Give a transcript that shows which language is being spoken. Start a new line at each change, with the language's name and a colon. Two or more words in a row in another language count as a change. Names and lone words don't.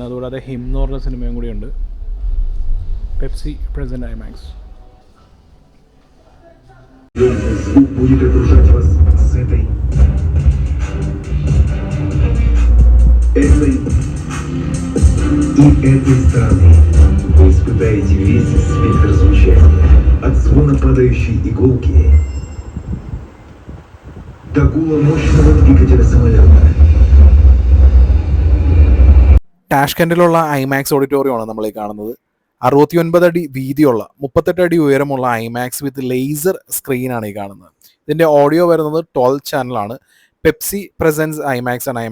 Malayalam: അതുകൂടാതെ ഹിം എന്ന് പറഞ്ഞ സിനിമയും കൂടിയുണ്ട്.
English: Pepsi present IMAX.
Russian: И этой страны вы испытаете весь спектр звучания, от звона падающей иголки до гула мощного двигателя самолета.
Malayalam: ടാഷ്കെൻറ്റിലുള്ള ഐമാക്സ് ഓഡിറ്റോറിയമാണ് നമ്മൾ ഈ കാണുന്നത്. 69 അടി വീതിയുള്ള 38 അടി ഉയരമുള്ള
English: IMAX with laser
Malayalam: സ്ക്രീനാണ് ഈ കാണുന്നത്. ഇതിൻ്റെ ഓഡിയോ വരുന്നത് 12 ചാനലാണ്.
English: Pepsi presents IMAX
Malayalam: ആണ്.